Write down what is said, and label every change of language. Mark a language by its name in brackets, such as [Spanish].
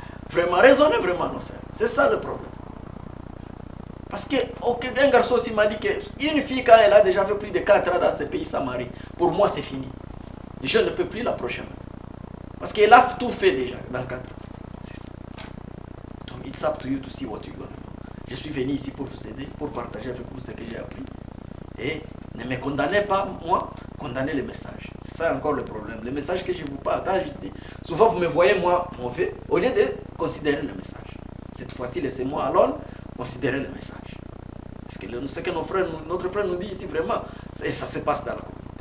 [French] Vraiment, raisonnez vraiment, non, c'est ça le problème. Parce que un garçon aussi m'a dit qu'une fille, quand elle a déjà fait plus de 4 ans dans ce pays sans mari, pour moi c'est fini. Je ne peux plus la prochaine. Parce qu'elle a tout fait déjà dans 4 ans. C'est ça. [English] Donc, it's up to you to see what you're going to do. [French] Je suis venu ici pour vous aider, pour partager avec vous ce que j'ai appris. Et ne me condamnez pas, moi, condamnez le message. C'est ça encore le problème. Le message que je vous partage ici, souvent vous me voyez moi mauvais, au lieu de considérer le message. Cette fois-ci, laissez-moi alone considérer le message. Parce que ce que notre frère nous dit ici vraiment, et ça se passe dans la communauté.